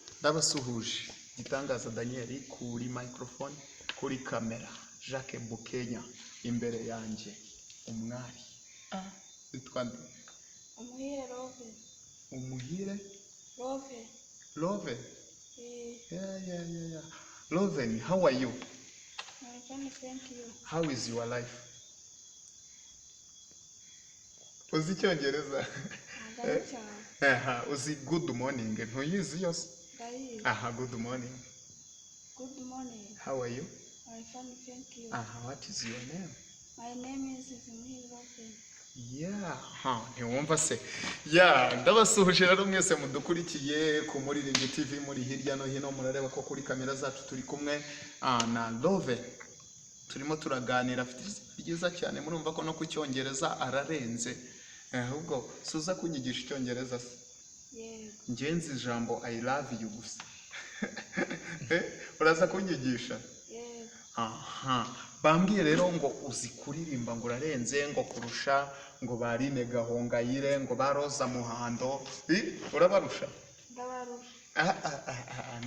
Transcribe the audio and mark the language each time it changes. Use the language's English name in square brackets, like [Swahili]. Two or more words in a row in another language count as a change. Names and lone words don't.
[Kinyarwanda] Ndabasuhuje gitangaza Daniel kuri microphone kuri kamera Jacques Bukenya imbere yanjye umwari witwa nde? Umuhire Love. Umuhire Love. Love. [English] Yeah. Love, how are you? I'm fine, thank you. How is your life? [Kinyarwanda] Uzi Icyongereza? Ndari cyane. Uzi [English] good morning [Kinyarwanda] ntuyizi yose? Ndayizi. [English] Good morning. Good morning. How are you? I'm fine, thank you. What is your name? My name is Umuhire Love. [Kinyarwanda] Ntiwumva se? Ndabasuhuje rero mwese mudukurikiye ku Muririmbyi TV muri hirya no hino, murareba ko kuri kamera zacu turi kumwe na Love. Turimo turaganira, afite byiza cyane, murumva ko no ku Cyongereza ararenze. Ahubwo suza kunyigisha Icyongereza se? Yego. Ngenzi ijambo [English] I love you [Kinyarwanda] gusa. Uraza kunyigisha? Yego. Bambwiye rero ngo uzi kuririmba ngo urarenze, ngo kurusha ngo Barine Gahongayire, ngo ba Roza Muhando. Urabarusha? Ndabarusha.